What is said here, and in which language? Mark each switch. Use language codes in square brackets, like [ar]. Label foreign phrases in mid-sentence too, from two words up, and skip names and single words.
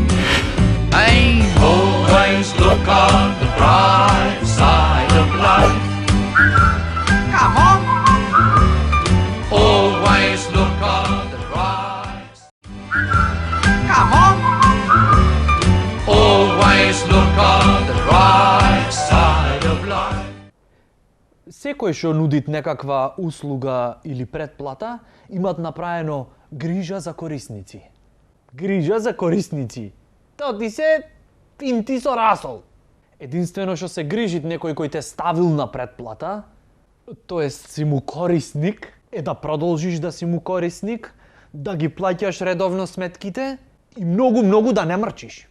[en] Hey, always look on the bright side of life. Come on. Always look on the bright side. Come on. Always look on the bright side of life. [mk] Секој што нудит некаква услуга или претплата, имат направено грижа за корисници. Грижа за корисници. Тоа ти се пинти со расол. Единствено што се грижит некој кој те ставил на претплата, тоест си му корисник, е да продолжиш да си му корисник, да ги плаќаш редовно сметките и многу да не мрчиш.